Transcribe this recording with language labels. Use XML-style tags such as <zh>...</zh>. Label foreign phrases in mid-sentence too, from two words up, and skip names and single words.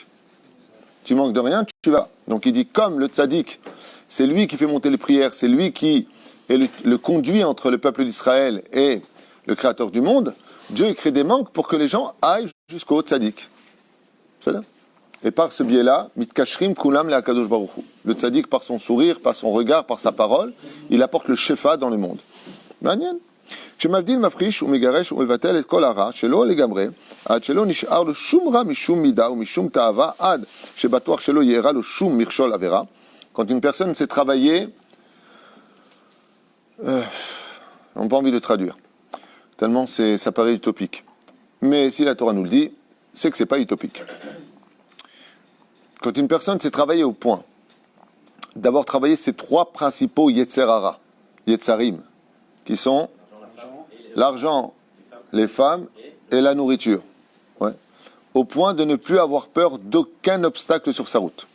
<fr>Tu manques de rien, tu vas. Donc il dit, comme le tzaddik, c'est lui qui fait monter les prières, c'est lui qui est le conduit entre le peuple d'Israël et le créateur du monde, Dieu crée des manques pour que les gens aillent jusqu'au tzaddik. C'est ça? Et par ce biais-là,</fr> <he>מתקשרים כולם להקדוש ברוך הוא.</he> <fr>Le tzaddik, par son sourire, par son regard, par sa parole, il apporte le shefa dans le monde.</fr> <he>מעניין. כשמבדיל מפריש ומגרש ומבטל את כל הרע שלו לגמרי, עד שלא נשאר לו שום רע משום מידה ומשום תאווה, עד שבטוח שלא יארע לו שום מכשול עבירה.</he> <fr>Quand une personne s'est travaillée, on n'a pas envie de traduire. Tellement ça paraît utopique. Mais si la Torah nous le dit, c'est que ce n'est pas utopique. Quand une personne s'est travaillée au point d'avoir travaillé ces 3 principaux Yetzerara, Yetzarim, qui sont l'argent, les femmes et la nourriture, au point de ne plus avoir peur d'aucun obstacle sur sa route.</fr>